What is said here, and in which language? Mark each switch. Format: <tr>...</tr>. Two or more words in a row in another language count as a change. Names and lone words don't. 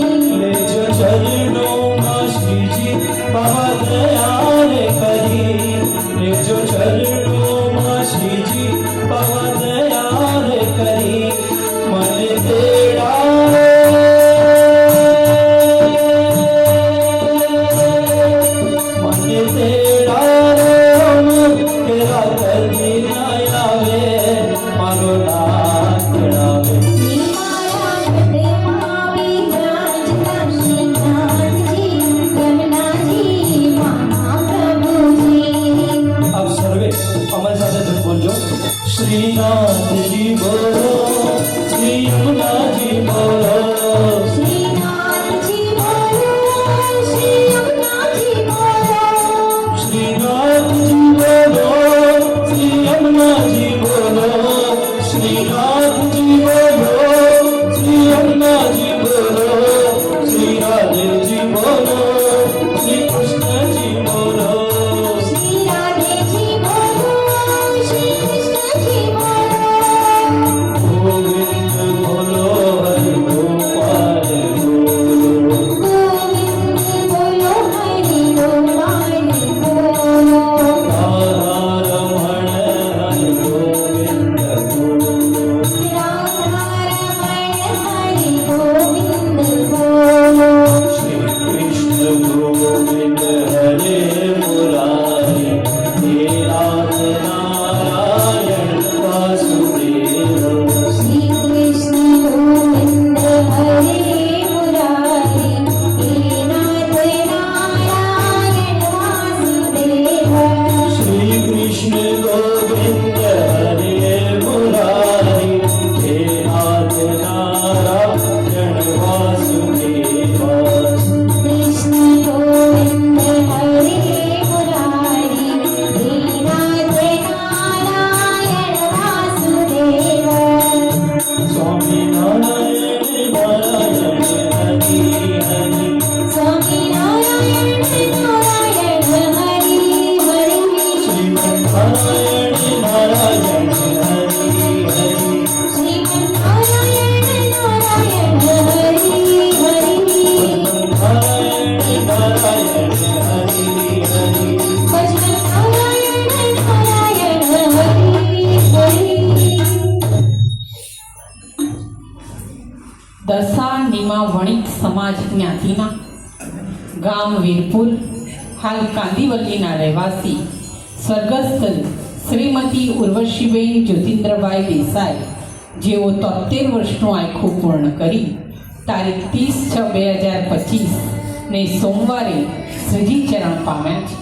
<gu>લેજો ચરણોમાં શ્રીજી બાબા દયા રે કરી લેજો ચરણોમાં શ્રીજી બાબા દયા રે કરી મને તેડા મને તેડા કેરા કરી ના આવે મારો નાથ આવે મારા હૃદયમાં વિરાજતા શ્રીનાથજી રમનાજી મહાપ્રભુજી</gu> <hi>आप सर्वे हमारे साथ धुन बोलो श्रीनाथजी बोलो श्री यमुना जी बोलो</hi> <gu>શ્રીનાથજી બોલો શ્રી યમુનાજી બોલો</gu> <hi>श्रीनाथजी बोलो श्री यमुना जी बोलो श्रीनाथजी बोलो श्री यमुना जी बोलो श्री राधे जी बोलो श्री कृष्ण जी बोलो</hi> <gu>શ્રી રાધેજી બોલો શ્રી કૃષ્ણજી બોલો</gu> <hi>गोविंद बोलो हरि गोपाल बोलो</hi> <gu>ગોવિંદ બોલો હરિ ગોપાલ બોલો</gu> <hi>राधा रमण हरि गोविंद बोलो</hi> <gu>રાધા રમણ હરિ ગોવિંદ બોલો</gu> <sa>श्री कृष्ण गोविंद हरे मुरारी हे नाथ नारायण वासुदेव શ્રી કૃષ્ણ ગોવિંદ હરે મુરારી હે નાથ નારાયણ વાસુદેવ श्री कृष्ण गोविंद हरे मुरारी हे नाथ नारायण वासुदेव કૃષ્ણ ગોવિંદ હરે મુરારી હે નાથ નારાયણ વાસુદેવ स्वामी नारायण नारायण हरि हरि સ્વામિનારાયણ નારાયણ હરિ હરિ श्रीमन्नारायण नारायण हरि हरि શ્રીમન્નારાયણ નારાયણ હરિ હરિ नारायण नारायण हरि हरि ભજન નારાયણ નારાયણ હરિ હરિ</sa> <gu>દશા નિમા વણિક સમાજ જ્ઞાતિના ગામ વીરપુર હાલ કાંદીવલીના રહેવાસી સ્વર્ગસ્થ શ્રીમતી ઉર્વશીબેન જ્યોતિન્દ્રભાઈ દેસાઈ જેઓ 73 વર્ષનું આખું પૂર્ણ કરી તારીખ 30/6/2025 ને સોમવારે શ્રીજી ચરણ પામ્યા છે.</gu>